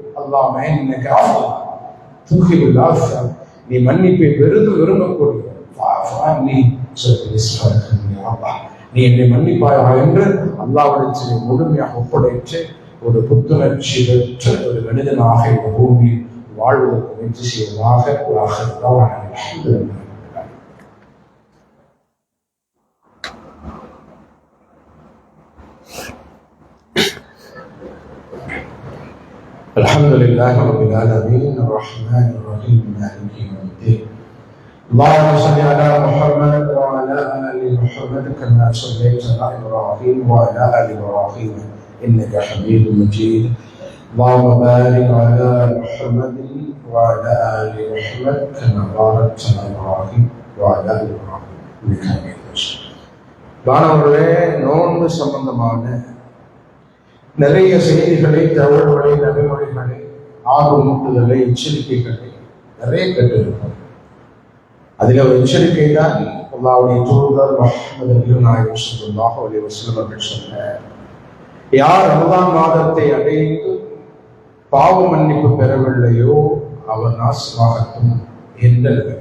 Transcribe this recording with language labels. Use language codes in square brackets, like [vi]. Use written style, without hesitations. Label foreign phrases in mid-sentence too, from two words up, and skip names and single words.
[ta] அல்லாஹ் நீ மன்னிப்பை பெரிதும் விரும்பக்கூடிய நீ என்னை மன்னிப்பாயா என்று அல்லாஹ்விடத்திலே முழுமையாக ஒப்படைத்து ஒரு புத்துணர்ச்சி பெற்ற ஒரு மனிதனாக இந்த பூமியில் வாழ்வதற்கு முயற்சி செய்வதாக [ar] الحمد لله رب العالمين الرحمن الرحيم مالك يوم الدين اللهم صل على محمد وعلى ال محمد كما صليت على ابراهيم وعلى ال ابراهيم انك حميد مجيد اللهم بارك على محمد وعلى ال محمد كما باركت على ابراهيم وعلى ال ابراهيم انك حميد مجيد. [ta] நோன்பு சம்பந்தமான நிறைய செய்திகளை, தகவல்களை, நடைமுறைகளை, ஆர்வமூட்டுதலை, எச்சரிக்கைகளை நிறைய கேட்டிருக்கிறோம். அதில் ஒரு எச்சரிக்கை தான் அல்லாஹ்வுடைய தூதர் முஹம்மது நாயகம் [ar] صلى الله عليه وسلم [ta] அவர்கள் சொன்னார், யார் ரமலான் மாதத்தை அடைந்து பாவ மன்னிப்பு பெறவில்லையோ அவர் நாசமாகட்டும் என்ற நபிமொழி.